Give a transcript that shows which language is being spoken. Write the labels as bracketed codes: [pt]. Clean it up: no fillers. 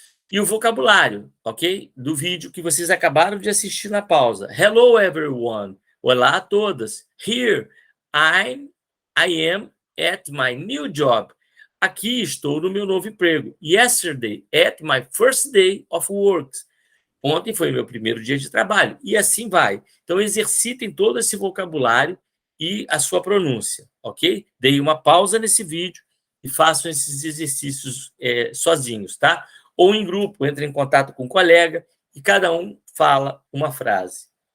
[pt] E o vocabulário, ok? Do vídeo que vocês acabaram de assistir na pausa. [en] Hello, everyone. [pt] Olá a todas. [en] Here, I am at my new job. [pt] Aqui estou no meu novo emprego. [en] Yesterday, at my first day of work. [pt] Ontem foi meu primeiro dia de trabalho. E assim vai. Então, exercitem todo esse vocabulário e a sua pronúncia, ok? Deem uma pausa nesse vídeo e façam esses exercícios sozinhos, tá? Ou em grupo, entre em contato com um colega e cada um fala uma frase.